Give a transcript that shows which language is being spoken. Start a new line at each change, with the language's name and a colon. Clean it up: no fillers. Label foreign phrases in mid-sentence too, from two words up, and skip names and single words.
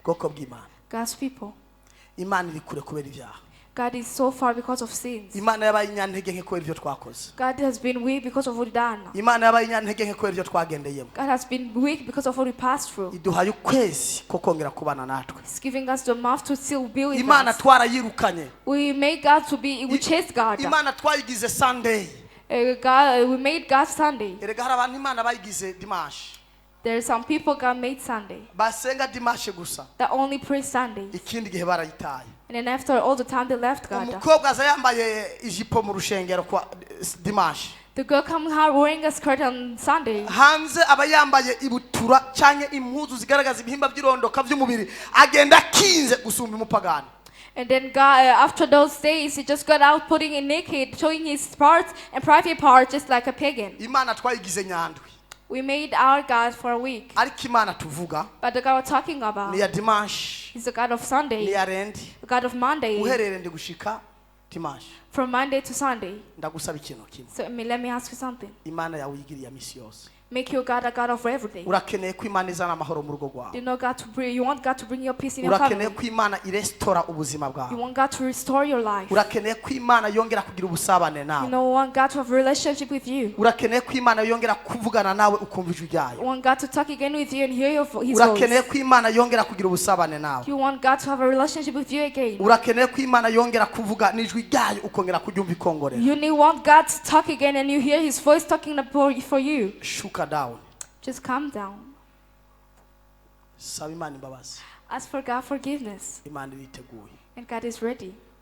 Rundi: bwoko bw'Imana.
English: God's people.
Rundi: Imana iri kure kubera ibyaha.
English: God is so far because of sins.
Rundi: Imana yabaye inyantege nke kubera ibyo twakoze.
English: God has been weak because of what we done.
Rundi: Imana yabaye inyantege nke kubera ibyo twagendeyemo.
English: God has been weak because of what we passed through.
Rundi: Iduhaye ukwezi ko kongera kubana natwe.
English: He's giving us the mouth to still be with
Rundi: Imana
English: us.
Rundi: twarayirukanye.
English: We made God to be, we chased God.
Rundi: Imana twayigize Sunday.
English: We made God Sunday.
Rundi: Erega hari abantu Imana bayigize Dimanche.
English: There are some people God made Sunday
Rundi: Basenga Dimanche gusa.
English: that only pray Sundays.
Rundi: Ikindi gihe barayitaye.
English: And then after all the time they left God.
Rundi: Umukobwa aza yambaye ijipo mu rushengero kwa Dimanche.
English: The girl come out wearing a skirt on Sunday.
Rundi: Hanze aba yambaye ibutura cyanye impuzu zigaragaza ibihimba by'irondoka by'umubiri agenda kinze gusumba umupagani.
English: And then God, after those days, he just got out putting it naked, showing his parts and private parts just like a pagan.
Rundi: Imana twayigize nyandwi.
English: We made our God for a week.
Rundi: Ariko Imana tuvuga
English: But the God we're talking about
Rundi: ni ya Dimanche.
English: is the God of
Rundi: Ni
English: Sunday,
Rundi: ya rendi.
English: the God of Monday,
Rundi: Uherere ndi gushika Dimanche.
English: from Monday to Sunday.
Rundi: Ndagusaba ikintu kimwe.
English: So let me ask you something.
Rundi: Imana yawe yigiriye misi yose.
English: Make your God a God of every day.
Rundi: Urakeneye ko Imana izana amahoro mu rugo rwawe.
English: You want God to bring your peace in your
Rundi: Urakeneye
English: family.
Rundi: ko Imana irestora ubuzima
English: You
Rundi: bwawe.
English: want God to restore your life.
Rundi: Urakeneye ko Imana yongera kugira ubusabane nawe.
English: You want God to have a relationship with you.
Rundi: Urakeneye ko Imana yongera kuvugana nawe ukumva ijwi ryayo.
English: You want God to talk again with you and hear his
Rundi: Urakeneye
English: voice.
Rundi: ko Imana yongera kugira ubusabane nawe.
English: You want God to have a relationship with you again.
Rundi: Urakeneye ko Imana yongera kuvuga n'ijwi ryayo ukongera kuryumva ikongorera.
English: Want God to talk again and you hear his voice talking for you. Shuka down. Just calm down.
Rundi: Saba Imana imbabazi.
English: Ask for God forgiveness.
Rundi: Imana iriteguye.
English: And God is ready.